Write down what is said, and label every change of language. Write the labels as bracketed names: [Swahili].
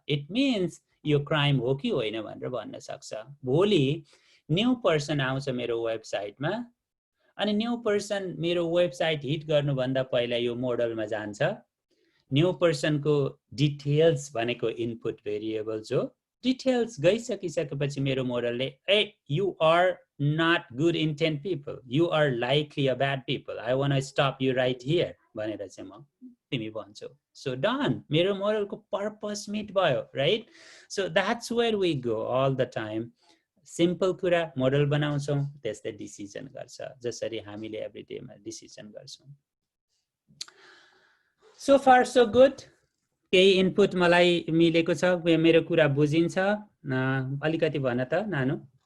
[Nepali] It means यो crime हो कि होइन भनेर भन्न सक्छ। भोलि न्यू पर्सन आउँछ मेरो वेबसाइटमा अनि न्यू पर्सन मेरो वेबसाइट हिट गर्नुभन्दा पहिला यो मोडलमा जान्छ। न्यू पर्सनको डिटेल्स भनेको इनपुट भेरिएबल्स हो। डिटेल्स गइसकिसकेपछि मेरो मोडलले [English] ए you are not good intent people, you are likely a bad people, I want to stop you right here [Nepali] भनेर चाहिँ म तिमी भन्छौ। So done, मेरो मोडलको पर्पस मिट भयो, right? [English] So that's where we go all the time. [Nepali] Simple कुरा model बनाउँछौँ, त्यसले डिसिजन गर्छ, जसरी हामीले एभ्री डेमा डिसिजन गर्छौँ। So far so good, केही इनपुट मलाई मिलेको छ, मेरो कुरा बुझिन्छ, अलिकति भन त नानु।